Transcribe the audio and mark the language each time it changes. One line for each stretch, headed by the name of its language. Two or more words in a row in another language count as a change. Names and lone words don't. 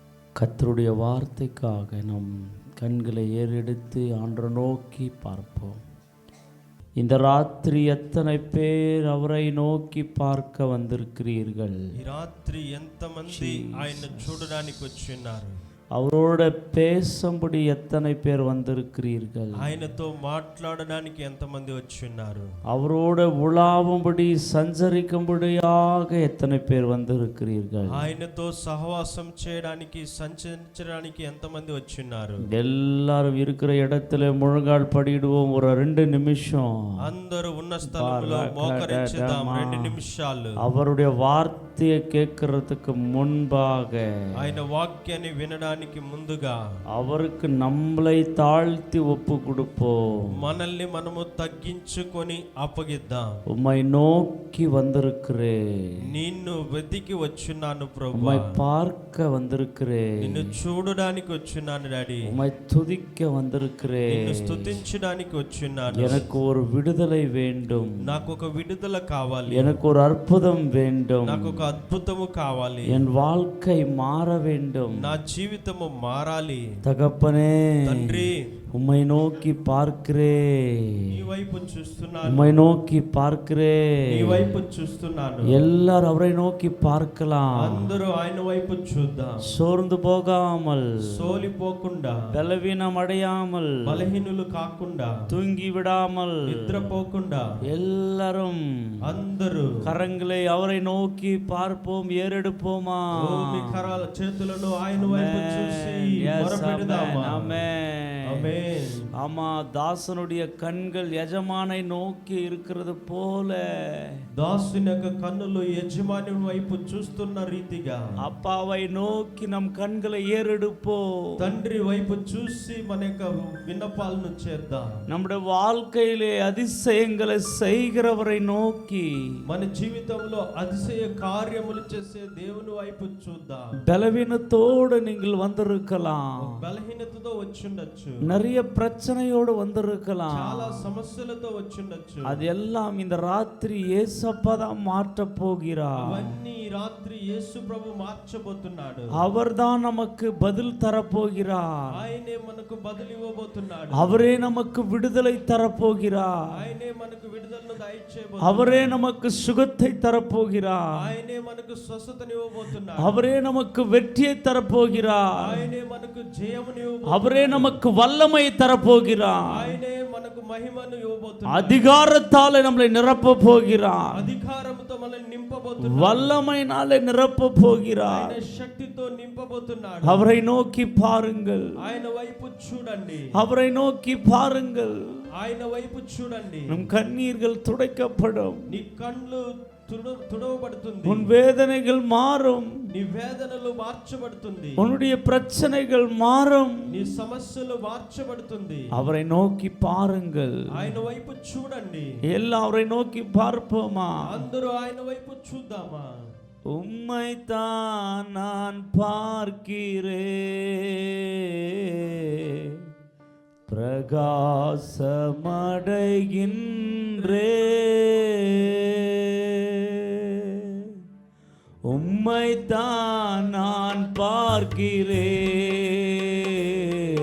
Tamil: கர்த்தருடைய வார்த்தைக்காக நம் கண்களை ஏறெடுத்து ஆண்டவரை நோக்கி பார்ப்போம். இந்த ராத்திரி எத்தனை பேர் அவரை நோக்கி பார்க்க வந்திருக்கிறீர்கள்?
Telugu: ఈ రాత్రి ఎంతమంది ఆయన చూడడానికి వచ్చున్నారు?
Tamil: அவரோட பேசும்படி எத்தனை பேர் வந்திருக்கிறீர்கள்?
Telugu: ఆయనతో మాట్లాడడానికి ఎంతమంది వచ్చున్నారు?
Tamil: அவரோட உலாவும்படி சஞ்சரிக்கும்படியாக எத்தனை பேர் வந்திருக்கிறீர்கள்?
Telugu: ఆయనతో సహవాసం చేయడానికి సంచరించడానికి ఎంతమంది వచ్చున్నారు?
Tamil: எல்லாரும் இருக்கிற இடத்துல முழங்கால் படிடுவோம். ஒரு 2 நிமிஷம்
Telugu: అందరూ ఉన్న స్థలంలో మోకరించుదాం. 2 నిమిషాలు
Tamil: அவருடைய வார்த்தையை கேட்கறதுக்கு முன்பாக,
Telugu: ఆయన వాక్యాన్ని వినడానికి ముందుగా
Tamil: அவருக்கு நம்மளை தாழ்த்தி ஒப்பு கொடுப்போம்.
Telugu: మనల్ని మనము తగ్గించుకొని అప్పగిద్దాం.
Tamil: உம்மை நோக்கி வந்திருக்கிறேன்,
Telugu: నిన్ను వెతికి వచ్చున్నాను ప్రభు.
Tamil: உம்மை பார்க்க வந்திருக்கிறேன்,
Telugu: నిన్ను చూడడానికి వచ్చున్నాను డాడీ.
Tamil: உம்மை துதிக்க வந்திருக்கிறேன்,
Telugu: నిన్ను స్తుతించడానికి వచ్చున్నాను.
Tamil: எனக்கு ஒரு విడుదலை வேண்டும்,
Telugu: నాకు ఒక విడుదల కావాలి.
Tamil: எனக்கு ஒரு அற்புதம் வேண்டும்,
Telugu: నాకు ఒక అద్భుతము కావాలి.
Tamil: என் வாழ்க்கை மாற வேண்டும்,
Telugu: నా జీవితము మారాలి.
Tamil: தகப்பனே
Telugu: తండ్రి,
Tamil: உம்மை நோக்கி பார்க்கிறேன்,
Telugu: నీ వైపు చూస్తున్నాను.
Tamil: உம்மை நோக்கி பார்க்கிறேன்.
Telugu: నీ వైపు చూస్తున్నాను.
Tamil: எல்லாரும் அவரை நோக்கி பார்க்கலாம்.
Telugu: అందరూ ఆయన వైపు చూద్దాం.
Tamil: சோர்ந்து போகாமல்,
Telugu: సోలిపోకుండా,
Tamil: பலவீனம் அடையாமல்,
Telugu: బలహీనులు కాకుండా,
Tamil: தூங்கி விடாமல்,
Telugu: నిద్రపోకుండా
Tamil: எல்லாரும்
Telugu: అందరూ
Tamil: கரங்களை அவரை நோக்கி பார்ப்போம். ஏறெடுப்போமா?
Telugu: మీ కరాల చేతులను ఆయన వైపు చూసి మొరపెడదామా? ఆమేన్.
Tamil: ஆமா, தாசனுடைய கண்கள் எஜமானை நோக்கி இருக்கிறது போல,
Telugu: దాసుని యొక్క కన్నులు యజమాని వైపు చూస్తున్న రీతిగా
Tamil: அப்பாவை நோக்கி நம் கண்களை ஏறெடுப்போம்.
Telugu: తండ్రి వైపు చూసి మన యొక్క విన్నపాలను చేద్దాం.
Tamil: நம்முடைய வாழ்க்கையிலே அதிசயங்களை செய்கிறவரை நோக்கி,
Telugu: మన జీవితంలో அதிசய కార్యములు చేసే దేవుని వైపు చూద్దాం.
Tamil: பலவீனத்தோடு நீங்கள் வந்திருக்கலாம்,
Telugu: బలహీనతతో వచ్చుండొచ్చు,
Tamil: நிறைய பிரச்சனையோடு வந்திருக்கலாம்,
Telugu: చాలా సమస్యలతో వచ్చుండొచ్చు.
Tamil: அது எல்லாம் இந்த ராத்திரி ஏசப்பா தான் மாற்ற போகிறார்.
Telugu: అవన్నీ రాత్రి యేసు ప్రభు మార్చబోతున్నాడు.
Tamil: அவர்தான் நமக்கு பதில் தரப்போகிறார்,
Telugu: ఆయనే మనకు బదులు ఇవ్వబోతున్నాడు.
Tamil: அவரே நமக்கு விடுதலை தரப்போகிறார்,
Telugu: ఆయనే మనకు విడుదలను దయచేయబోతున్నాడు.
Tamil: அவரே நமக்கு சுகத்தை தரப்போகிறார்,
Telugu: ఆయనే మనకు స్వస్థతని ఇవ్వబోతున్నాడు.
Tamil: அவரே நமக்கு வெற்றியை தரப்போகிறார்,
Telugu: ఆయనే మనకు జయముని ఇవ్వబోతున్నాడు.
Tamil: அவரே நமக்கு வல்லமை தரப்போகிறார்,
Telugu: ఆయనే మనకు మహిమను ఇవ్వబోతున్నాడు.
Tamil: அதிகாரத்தாலே நம்மளை நிரப்ப போகிறார்,
Telugu: అధికారముతో మనల్ని నింపబోతున్నాడు.
Tamil: வல்லமையினாலே நிரப்ப போகிறார்.
Telugu: ఆయన శక్తితో నింపబోతున్నాడు.
Tamil: அவரை நோக்கி பாருங்கள்,
Telugu: ఆయన వైపు చూడండి.
Tamil: அவரை நோக்கி பாருங்கள்.
Telugu: ఆయన వైపు చూడండి.
Tamil: நம் கண்ணீர்கள் துடைக்கப்படும்,
Telugu: నీ కళ్ళు తుడవబడుతుంది.
Tamil: உன் வேதனைகள் மாறும்,
Telugu: నీ వేదనలు మార్చబడుతుంది.
Tamil: உன்னுடைய பிரச்சனைகள் மாறும்.
Telugu: నీ సమస్యలు మార్చబడుతుంది.
Tamil: அவரை நோக்கி பாருங்கள்.
Telugu: ఆయన వైపు చూడండి.
Tamil: எல்லாம் அவரை நோக்கி பார்ப்போமா?
Telugu: అందరూ ఆయన వైపు చూద్దామా?
Tamil: உம்மைத்தான் நான் பார்க்கிறேன், பிரகாசமடைகின்றேன், உம்மைத்தான் நான் பார்க்கிறேன்.